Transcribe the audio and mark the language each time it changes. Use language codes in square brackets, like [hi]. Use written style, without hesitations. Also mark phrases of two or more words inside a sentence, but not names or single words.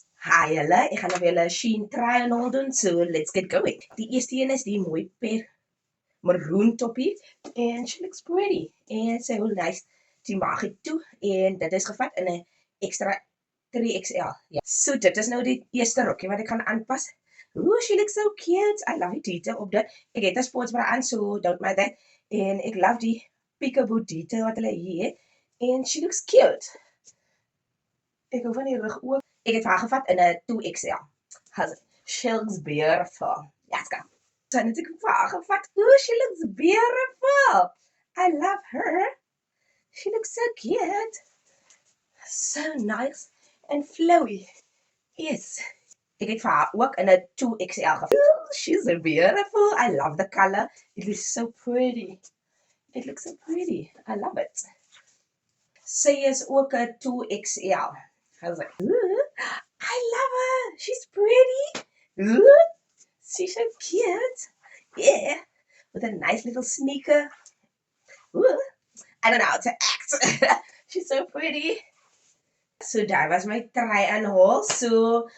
[af] Hi julle, ek gaan nou weer 'n Shein [en] try on haul [af] doen, [en] so let's get going. [af] Die eerste een is die mooi maroon toppie [en] and she looks pretty and [af] sy hou nice die maag toe en dit is gevat in 'n extra 3XL. Ja. So dit is nou die eerste rokkie wat ek gaan aanpas. [en] Ooh, she looks so cute. I love [af] die detail op dit. Ek het 'n sportsbra aan, [en] so don't mind that. [af] En ek love die peekaboo detail wat hulle hier het. [en] And she looks cute. [af] Ek hou van die rug ook. Ek het haar gevat in 'n 2XL. [en] She looks beautiful. Let's go. [af] So net ek vir haar gevat. [en] Ooh, she looks beautiful. I love her. She looks so cute. So nice and flowy. Yes. [af] Ek het vir haar ook in 'n 2XL gevat. [en] Ooh, she's so beautiful. I love the color. It is so pretty. It looks so pretty. I love it. [af] Sy is ook 'n 2XL. [en] Ooh, I love her. She's pretty. Ooh, she's so cute. Yeah, with a nice little sneaker. Ooh, I don't know how to act. She's so pretty. So that was my try and haul.